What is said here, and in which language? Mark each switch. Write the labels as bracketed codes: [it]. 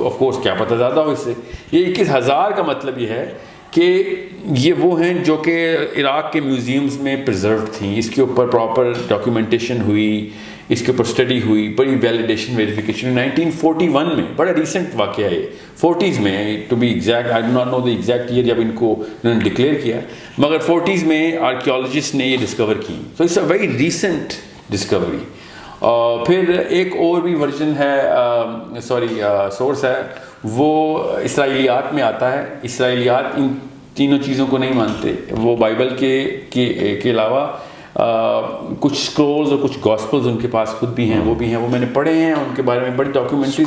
[ur] Of course کیا پتہ زیادہ ہو اس سے. یہ 21,000 کا مطلب یہ ہے کہ یہ وہ ہیں جو کہ عراق کے میوزیمز میں پرزروڈ تھیں، اس کے اوپر پراپر ڈاکیومنٹیشن ہوئی، اس کے اوپر اسٹڈی ہوئی، بڑی ویلیڈیشن ویریفیکیشن. 1941 میں بڑا ریسنٹ واقعہ ہے، 40s میں [en] to be exact, I do not know the exact year [ur] جب ان کو انہوں نے ڈکلیئر کیا، مگر 40s میں آرکیولوجسٹ نے یہ ڈسکور کی. [en] So it's a very recent discovery. [ur] پھر ایک اور بھی ورژن ہے، سورس ہے، وہ اسرائیلیات میں آتا ہے. اسرائیلیات ان تینوں چیزوں کو نہیں مانتے. وہ بائبل کے علاوہ کچھ سکرولز اور کچھ گاسپلز ان کے پاس خود بھی ہیں، وہ بھی ہیں، وہ میں نے پڑھے ہیں ان کے بارے میں بڑی ڈاکیومنٹریز.